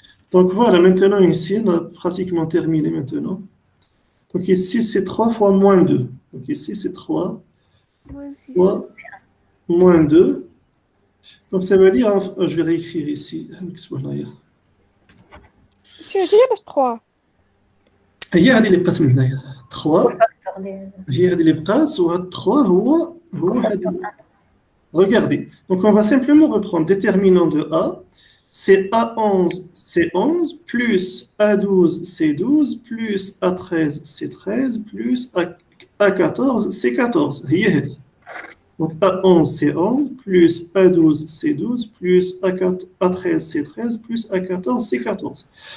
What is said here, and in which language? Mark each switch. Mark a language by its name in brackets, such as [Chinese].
[French] Donc voilà, maintenant ici, on a pratiquement terminé maintenant. Donc ici, c'est 3 fois moins 2. Donc ici, c'est 3 fois moins 2. Donc ça veut dire, je vais réécrire ici. Monsieur, dis 3. [Arabic] هي هذه اللي بقات من هنايا 3 هي هذه اللي بقات و 3 هو هذه. [French] Regardez, donc on va simplement reprendre déterminant de A, c'est A11 C11 plus A12 C12 plus A13 C13 plus A14 C14 [Arabic] هي هذه. [French] Donc A11 C11 plus A12 C12 plus A13 C13 plus A14 C14.